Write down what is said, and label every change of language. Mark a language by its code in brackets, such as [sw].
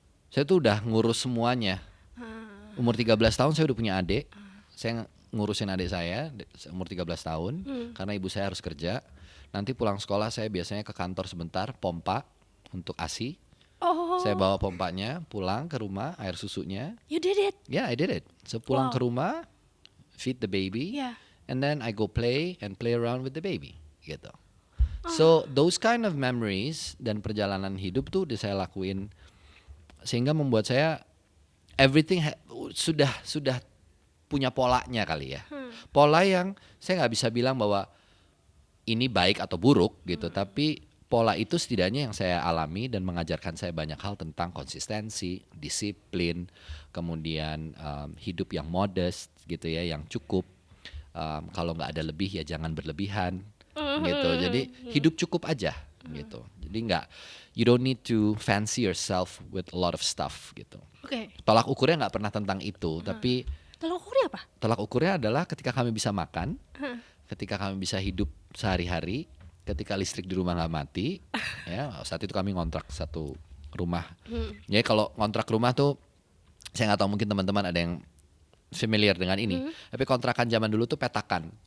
[id] Saya tuh udah ngurus semuanya. Umur 13 tahun saya udah punya adik. Saya ngurusin adik saya umur 13 tahun karena ibu saya harus kerja. Nanti pulang sekolah saya biasanya ke kantor sebentar, pompa untuk ASI. Saya bawa pompanya pulang ke rumah, air susunya. [en] You did it. Yeah, I did it. So [id] pulang ke rumah, [en] feed the baby, Yeah. and then I go play around with the baby, gitu. So those kind of memories [id] dan perjalanan hidup tuh udah saya lakuin, sehingga membuat saya everything sudah punya polanya kali ya. Pola yang saya nggak bisa bilang bahwa ini baik atau buruk gitu, tapi pola itu setidaknya yang saya alami dan mengajarkan saya banyak hal tentang konsistensi, disiplin, kemudian hidup yang modest gitu ya, yang cukup. Kalau nggak ada lebih ya jangan berlebihan gitu. Jadi hidup cukup aja gitu. [en] Jadi you don't need to fancy yourself with a lot of stuff gitu. [id] Oke. Tolak ukurnya nggak pernah tentang itu, tapi Tolak ukurnya apa? tolak ukurnya adalah ketika kami bisa makan, ketika kami bisa hidup sehari-hari, ketika listrik di rumah nggak mati, ya saat itu kami ngontrak satu rumah. Jadi kalau ngontrak rumah tuh, saya nggak tahu mungkin teman-teman ada yang familiar dengan ini, tapi kontrakan zaman dulu tuh petakan.